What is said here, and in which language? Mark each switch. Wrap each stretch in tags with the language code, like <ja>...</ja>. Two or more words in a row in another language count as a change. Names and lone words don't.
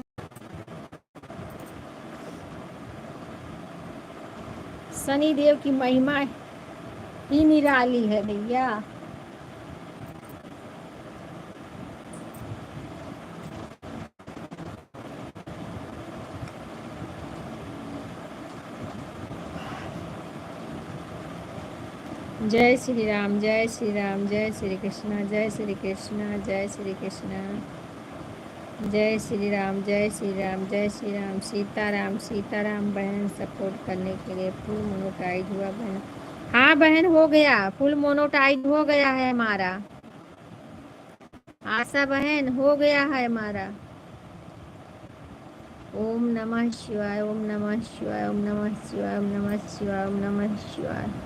<hi>शनि देव की महिमा ही निराली है भैया। जय श्री राम, जय श्री राम, जय श्री कृष्णा, जय श्री कृष्णा, जय श्री कृष्णा। जय श्री राम, जय श्री राम, जय श्री राम। सीताराम, सीताराम बहन सपोर्ट करने के लिए</hi> <en>full monetize</en> <hi>हुआ बहन। हाँ बहन हो गया,</hi> <en>full monetize</en> <hi>हो गया है हमारा। आशा बहन हो गया है हमारा।</hi> <sa>ओम नमः शिवाय, ओम नमः शिवाय, ओम नमः शिवाय, ओम नमः शिवाय, ओम नमः शिवाय।</sa>